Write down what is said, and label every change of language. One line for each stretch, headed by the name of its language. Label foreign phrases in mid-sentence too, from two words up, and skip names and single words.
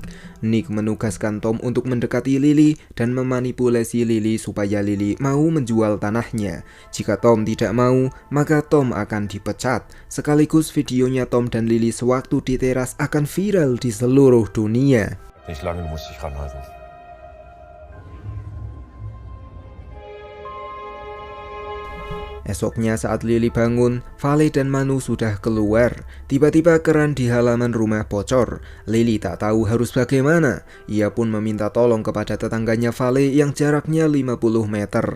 Indonesian: Nick menugaskan Tom untuk mendekati Lily dan memanipulasi Lily supaya Lily mau menjual tanahnya. Jika Tom tidak mau, maka Tom akan dipecat. Sekaligus videonya Tom dan Lily sewaktu di teras akan viral di seluruh dunia.
German: Nicht lange, du musst dich ranhalten.
Indonesian: Esoknya saat Lily bangun, Vale dan Manu sudah keluar. Tiba-tiba keran di halaman rumah bocor. Lily tak tahu harus bagaimana. Ia pun meminta tolong kepada tetangganya Vale yang jaraknya 50 meter.